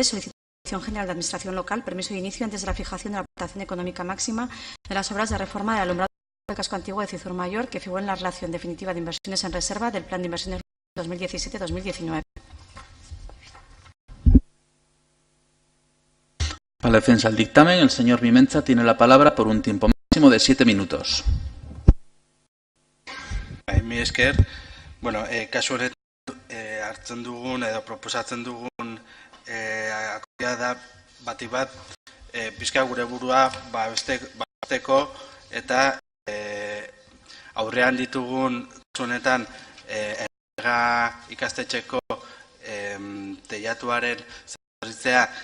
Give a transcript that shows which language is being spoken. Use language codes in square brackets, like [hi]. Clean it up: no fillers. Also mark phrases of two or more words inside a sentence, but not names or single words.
[es] Solicitar a la Dirección General de Administración Local permiso de inicio antes de la fijación de la aportación económica máxima de las obras de reforma del alumbrado público del casco antiguo de Ciudad Mayor que figura en la relación definitiva de inversiones en reserva del Plan de Inversiones 2017-2019. Para la defensa del dictamen, el señor Vimenza tiene la palabra por un tiempo máximo de 7 minutos. [eu] Mi esker, bueno, kasu honetan hartzen dugun edo proposatzen dugun akordia da bati bat pizka gure burua babesteko eta aurrean ditugun kasu honetan ikastetxeko teilatuaren zaharberritzea,